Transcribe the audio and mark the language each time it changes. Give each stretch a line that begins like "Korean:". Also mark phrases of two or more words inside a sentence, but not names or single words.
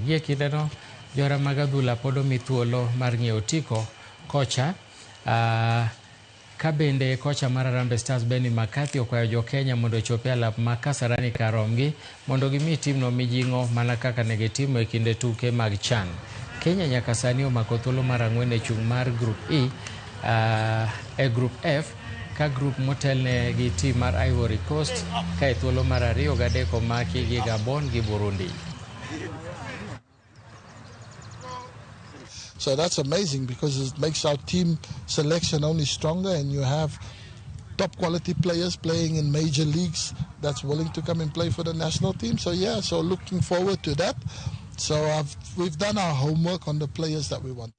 Luo (Kenya and Tanzania): Gie kindeno johera mag adhula pod omi thuolo mar ng'iewo otiko kocha ka bende kocha mar Harambee Stars McCarthy okwayo Jokenya mondo ochope alap ma Kasarani kar romgi mondo gimi timno mijing'o mana kaka ne gitimo e kinde tuke mag CHAN. Kenya nyaka sani omako thuolo mar 4 e chung' mar Group E e Group F ka group motelne gi tim mar Ivory Coast ka e thuolo mar 2 gi 3 omaki gi Gabon gi Burundi.
English: So that's amazing because it makes our team selection only stronger, and you have top quality players playing in major leagues that's willing to come and play for the national team. So yeah, so looking forward to that. So we've done our homework on the players that we want.